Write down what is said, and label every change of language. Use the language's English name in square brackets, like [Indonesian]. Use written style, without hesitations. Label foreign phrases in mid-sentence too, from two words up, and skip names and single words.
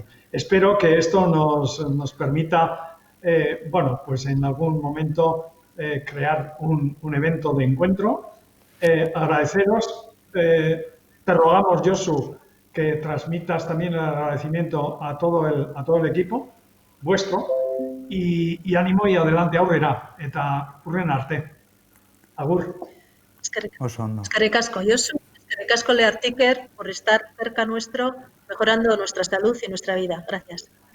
[Spanish] Espero que esto nos permita, bueno, pues en algún momento crear un evento de encuentro. Agradeceros, te rogamos, Josu, que transmitas también el agradecimiento a todo el equipo vuestro, y ánimo y adelante [Basque] aurrera, eta hurren arte. Agur. Eskerrik asko, Josu. Eskerrik asko, Leartiker, [Spanish] por estar cerca nuestro, mejorando nuestra salud y nuestra vida. Gracias.